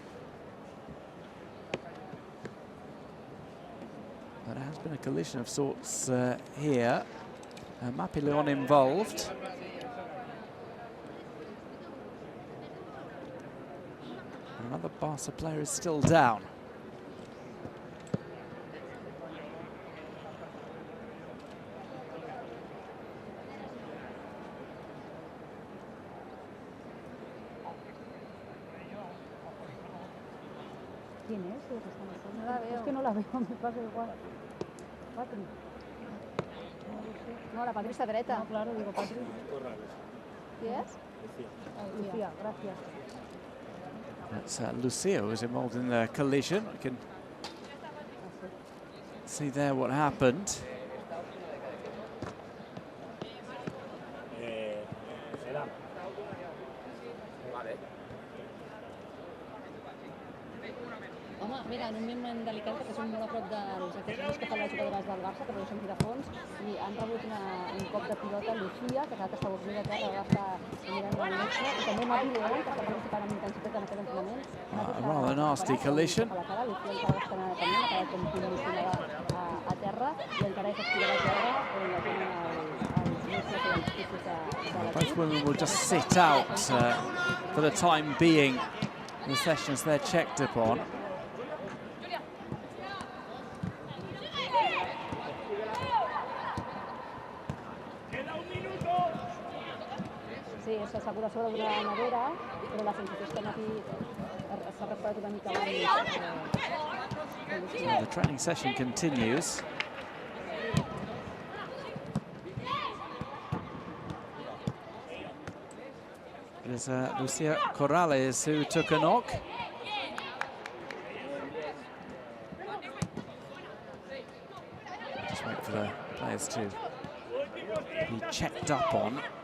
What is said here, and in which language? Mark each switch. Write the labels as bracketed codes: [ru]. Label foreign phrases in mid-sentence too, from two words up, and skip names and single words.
[en] But there has been a collision of sorts here. Mapi Leon involved. Another Barca player is still down. [es] ¿Quién es? No la veo. Es que no la veo, me pasa igual. Patri. No, la Patri está derecha. No, claro, digo Patri. ¿Quién es? Lucía, gracias. [en] That's Lucia was involved in the collision. I can see there what happened. [ca] Mira, en un moment delicat, perquè som molt a prop dels equips que fan les jugadores del Barça, que són de fons, i han rebut un cop de pilota Lucía, que està dormida a terra, va estar mirant la metge, i també Mapi León, que està participant amb intensitat en aquest entrenament. [en] A rather nasty collision. [ca] Lucía encara està també, ha quedat com condicionada a terra, i encara és estirada a terra, on la tenen [en] Both women will just sit out for the time being. The sessions they're checked upon. [ca] Sí, s'assegura sobre d'una nevera, però la sensació és que Mapi s'ha recuperat una mica abans. [en] The training session continues. It is Lucia Corrales who took a knock. Just wait for the players to be checked up on.